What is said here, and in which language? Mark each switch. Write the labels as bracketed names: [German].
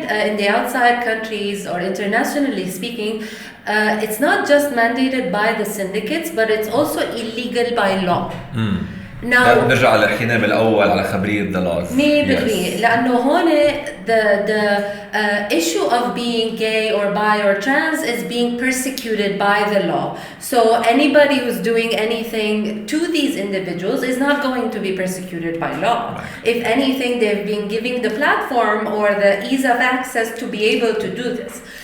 [English] In the outside countries or internationally speaking, it's not just mandated by the syndicates, but it's also illegal by law. Now [Arabic] نرجع لحكينا بالأول على خبرية [English] the laws. 100% [Arabic] لأنه هون [English] the issue of being gay or bi or trans is being persecuted by the law. So anybody who's doing anything to these individuals is not going to be persecuted by law. Right. If anything, they've been giving the platform or the ease of access to be able to do this.